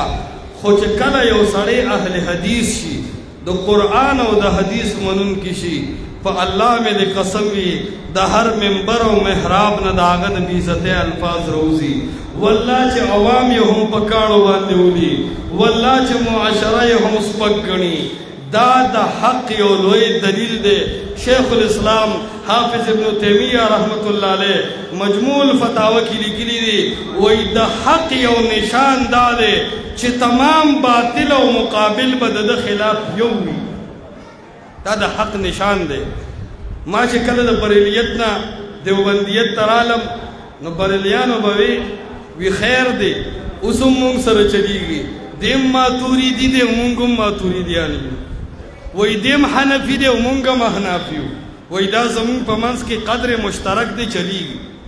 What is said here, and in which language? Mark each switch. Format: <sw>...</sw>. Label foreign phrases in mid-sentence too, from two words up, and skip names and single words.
<ps>خو چې کله یو سړی اهل حدیث شي، د قرآن او د حدیث منونکی شي، په الله مې د قسم وي د هر منبر او محراب نه د هغه د بېعزتۍ الفاظ راوځي. والله چې عوام یې هم په کاڼو باندې ولي، والله چې معاشره یې هم سپک ګڼي. دا د حق یو لوی دلیل دی. شیخ الاسلام حافظ ابن تیمیہ رحمت اللہ علیہ مجموع الفتاوی کی لکلی دی، وہی دا حق یو نشان دا دے چې تمام باطل او مقابل به د خلاف یو وي. دا د حق نشان دی. ما چې کله د بریلیت نه دیوبندیت ته رالم، نو بریلیانو به وی خیر دی اوس هم مونږ سره چلیږي، دیم ماتوریدي دی مونږ هم ماتوریدیان یو، وی دیم حنفي دی مونږ هم احناف یو، وی دا زمونږ په منځ کې قدر مشترک دی چلیږي.</ps>